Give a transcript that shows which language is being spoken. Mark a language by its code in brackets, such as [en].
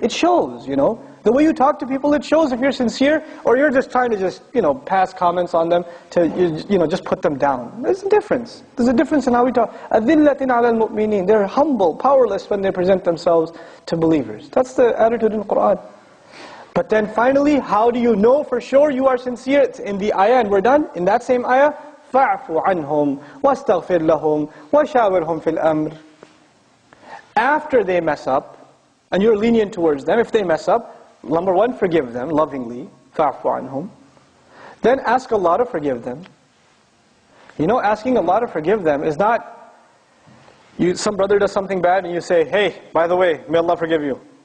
[en] It shows, The way you talk to people, it shows if you're sincere, or you're just trying to pass comments on them to, just put them down. There's a difference. There's a difference in how we talk. [ar] أَذِلَّةٍ عَلَى الْمُؤْمِنِينَ. [en] They're humble, powerless when they present themselves to believers. That's the attitude in the Qur'an. But then finally, how do you know for sure you are sincere? It's in the ayah, and we're done. In that same ayah, [ar] فَاعْفُ عَنْهُمْ وَاسْتَغْفِرْ لَهُمْ وَشَاوِرْهُمْ فِي الْأَمْرِ. [en] After they mess up, and you're lenient towards them, if they mess up, number one, forgive them lovingly. [ar] فَاعْفُ عَنْهُمْ. [en] Then ask Allah to forgive them. Asking Allah to forgive them is not, some brother does something bad and you say, hey, by the way, may Allah forgive you.